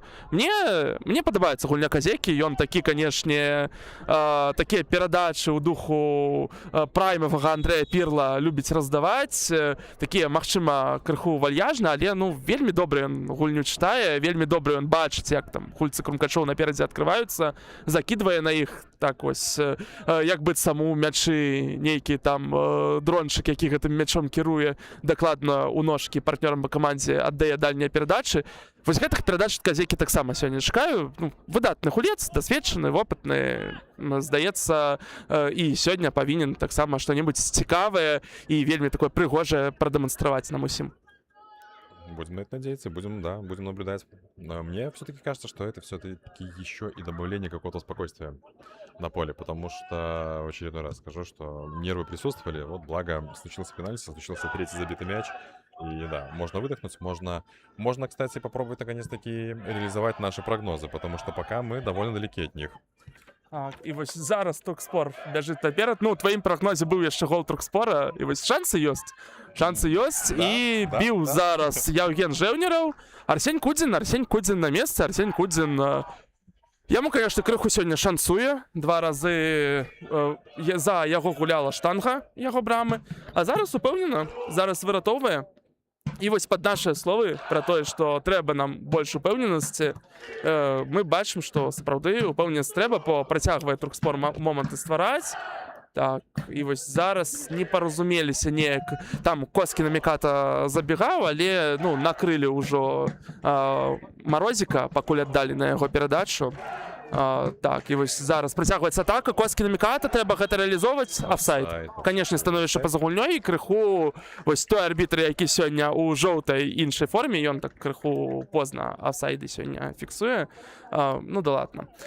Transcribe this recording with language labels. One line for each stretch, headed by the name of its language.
Belarusian: Мне падабаецца гульня Козякі, ён такі, канешне, такія перадачы ў духу праймавага Андрэя Пірла любіць раздаваць, такія, магчыма, крыху вальяжна, але, вельмі добра ён гульню чытае, вельмі добра ён бачыць, як там гульцы крумкачоў наперадзе адкрываюцца, закідвае на іх, так вось, як быццам у мячы нейкі там дрончык, які гэтым мячом кіруе, дакладна ў ножкі партнёрам па камандзе аддае дальнія перадачы. Вось гэтых перадач ад Козякі таксама сёння чакаю. Выдатны гулец, дасведчаны, вопытны, здаецца, і сёння павінен таксама што-небудзь цікавае і вельмі такое прыгожае прадэманстраваць нам усім.
Russian: Будем на это надеяться, будем наблюдать. Но мне все-таки кажется, что это все-таки еще и добавление какого-то спокойствия на поле, потому что в очередной раз скажу, что нервы присутствовали, вот благо случился пенальти, случился 3-й забитый мяч, и да, можно выдохнуть, можно, кстати, попробовать наконец-таки реализовать наши прогнозы, потому что пока мы довольно далеки от них.
Belarusian: Так, і вось зараз Туркспор бяжыць наперад. Ну, у тваім прагнозе быў яшчэ гол Туркспора, і вось шансы ёсць. Шансы ёсць, і біў зараз Яўген Жэўнераў. Арсень Кудзін на месцы, Арсень Кудзін... Яму, конечно, крыху сёння шансуе. 2 разы за яго гуляла штанга, яго брамы. А зараз упэўнена, зараз выратоўвае. І вось пад нашыя словы пра тое, што трэба нам больш упэўненасці, мы бачым, што сапраўды упэўненасць трэба, бо працягвае Туркспор моманты ствараць. Так, і вось зараз не паразумеліся неяк. Там Коскін на Міката забегаў, але ну, накрылі ўжо Марозіка, пакуль аддалі на яго перадачу. Так, і вось зараз працягваецца атака, Коскін на Міката, трэба гэта рэалізоўваць. Афсайд. Канешне, становішча па-за гульнёй, і крыху вось той арбітр, які сёння ў жоўтай іншай форме, ён так крыху позна афсайды сёння фіксуе.
Russian: Ну да ладно.